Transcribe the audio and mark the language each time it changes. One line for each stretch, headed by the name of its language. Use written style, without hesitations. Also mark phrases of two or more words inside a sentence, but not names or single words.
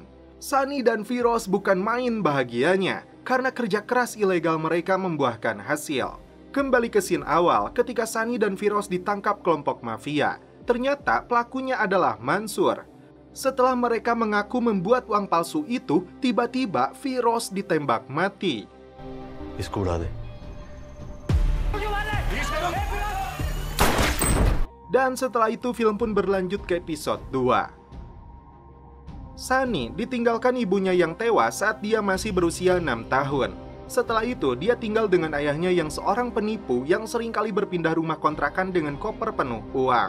Indonesian: Sunny dan Firoz bukan main bahagianya, karena kerja keras ilegal mereka membuahkan hasil. Kembali ke scene awal ketika Sunny dan Firoz ditangkap kelompok mafia. Ternyata pelakunya adalah Mansur. Setelah mereka mengaku membuat uang palsu itu, tiba-tiba Firoz ditembak mati.
Hindi: इसको उड़ा दे।
Indonesian: Dan setelah itu film pun berlanjut ke episode 2. Sunny ditinggalkan ibunya yang tewas saat dia masih berusia 6 tahun. Setelah itu, dia tinggal dengan ayahnya yang seorang penipu yang seringkali berpindah rumah kontrakan dengan koper penuh uang.